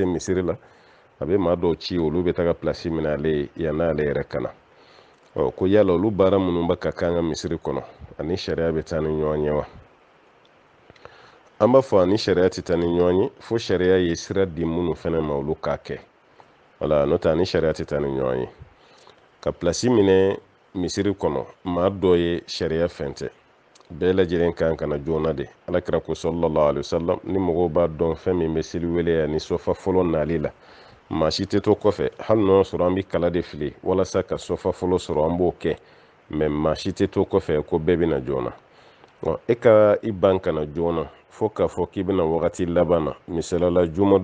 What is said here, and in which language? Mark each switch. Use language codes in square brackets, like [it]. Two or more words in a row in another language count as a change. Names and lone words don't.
[bm] misiri la a bɛ maa dɔw ci olu bɛ taga pilasi minɛ ale ye yann'ale yɛrɛ kana ko yala olu baara minnu bɛ ka kan ka misiri kɔnɔ ani sariya bɛ taa ni ɲɔgɔn ye wa an b'a fɔ ani sariya tɛ taa ni ɲɔgɔn ye fo sariya ye sira di minnu fana ma olu k'a kɛ wala n'o tɛ ani sariya tɛ taa ni ɲɔgɔn ye ka pilasi minɛ misiri kɔnɔ maa dɔ ye sariya fɛn tɛ bɛɛ lajɛlen kan ka na joona de alakira ko [ar] صلى الله عليه وسلم [bm] ni mɔgɔw b'a dɔn fɛn min bɛ seli wele ani sɔfa fɔlɔ nali la maa si tɛ to kɔfɛ hali n'o sɔrɔ an bɛ kala de fili walasa ka sɔfa fɔlɔ sɔrɔ an b'o kɛ mɛ maa si tɛ to kɔfɛ ko bɛɛ bɛ na joona e ka i ban kana joona fo k'a fɔ k'i bɛna wagati laban na misalala juma